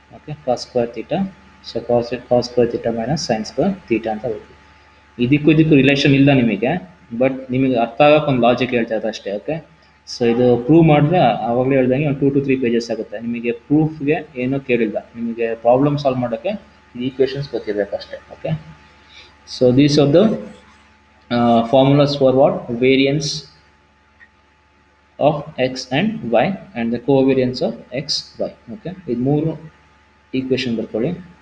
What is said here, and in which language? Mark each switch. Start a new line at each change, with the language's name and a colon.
English: okay, cos square theta, so cos square theta minus sine square theta
Kannada: ಅಂತ ಬರ್ಕೊಳ್ಳಿ. ಇದಕ್ಕೂ relation ಇಲ್ಲ ನಿಮಗೆ, ಬಟ್ ನಿಮಗೆ ಅರ್ಥ ಆಗೋಕೆ ಒಂದು ಲಾಜಿಕ್ ಹೇಳ್ತಾ ಇರೋದು ಅಷ್ಟೇ. ಓಕೆ, ಸೊ ಇದು ಪ್ರೂವ್ ಮಾಡಿದ್ರೆ ಆವಾಗಲೇ ಹೇಳ್ದಂಗೆ ಒಂದು 2 to 3 ಪೇಜಸ್ ಆಗುತ್ತೆ. ನಿಮಗೆ ಪ್ರೂಫ್ಗೆ ಏನೂ ಕೇಳಿಲ್ಲ, ನಿಮಗೆ ಪ್ರಾಬ್ಲಮ್ ಸಾಲ್ವ್ ಮಾಡೋಕ್ಕೆ ಈ ಈಕ್ವೇಷನ್ಸ್ ಗೊತ್ತಿರಬೇಕು ಅಷ್ಟೇ.
English: Okay, so these are the formulas for what variance of x and y and the covariance of x y.
Kannada: Okay, ಇದು ಮೂರು ಈಕ್ವೇಷನ್ ಬರ್ಕೊಳ್ಳಿ.